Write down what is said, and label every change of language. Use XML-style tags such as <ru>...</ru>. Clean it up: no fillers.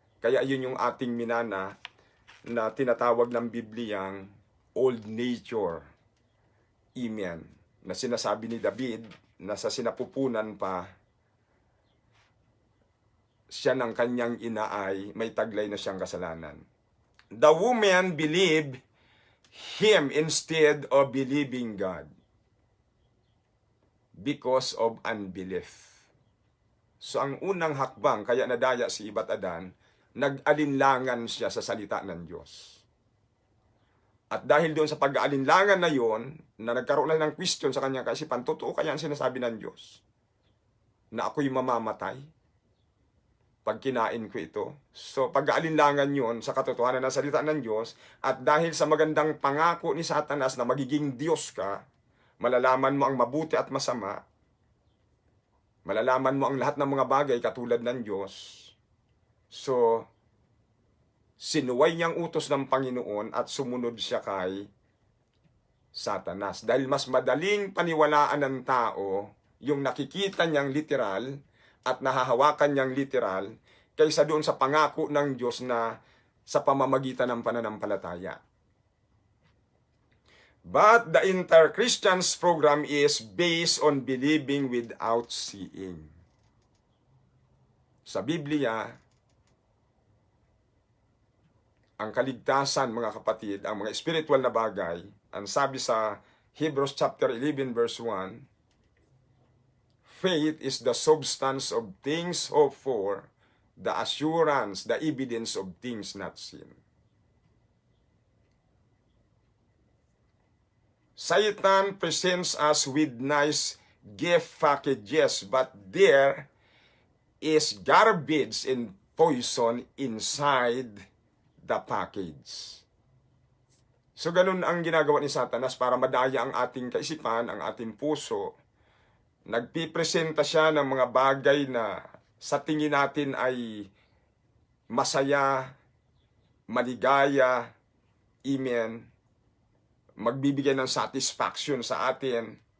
<tl>Kaya yun yung ating minana na tinatawag ng Bibliyang old nature. Amen. Na sinasabi ni David na sa sinapupunan pa siya ng kanyang ina ay may taglay na siyang kasalanan.</tl> <en>The woman believed him instead of believing God because of unbelief.</en> <tl>So ang unang hakbang, kaya nadaya si Eva at Adan, nag-alinlangan siya sa salita ng Diyos. At dahil doon sa pag-aalinlangan na yon, na nagkaroon na ng question sa kanyang kaisipan, totoo kaya ang sinasabi ng Diyos na ako'y mamamatay pag kinain ko ito? So pag-aalinlangan yon sa katotohanan ng salita ng Diyos, at dahil sa magandang pangako ni Satanas na magiging Diyos ka, malalaman mo ang mabuti at masama, malalaman mo ang lahat ng mga bagay katulad ng Diyos. So, sinuway niyang utos ng Panginoon at sumunod siya kay Satanas. Dahil mas madaling paniwalaan ng tao yung nakikita niyang literal at nahahawakan niyang literal kaysa doon sa pangako ng Diyos na sa pamamagitan ng pananampalataya.</tl> <en>But the entire Christian's program is based on believing without seeing.</en> <tl>Sa Biblia, ang kaligtasan, mga kapatid, ang mga spiritual na bagay, ang sabi sa</tl> <en>Hebrews chapter 11 verse 1, faith is the substance of things hoped for, the assurance, the evidence of things not seen. Satan presents us with nice gift packages, but there is garbage and poison inside the package.</en> <tl>So ganun ang ginagawa ni Satanas para madaya ang ating kaisipan, ang ating puso. Nagpipresenta siya ng mga bagay na sa tingin natin ay masaya, maligaya, amen, magbibigay ng satisfaction sa atin.</tl>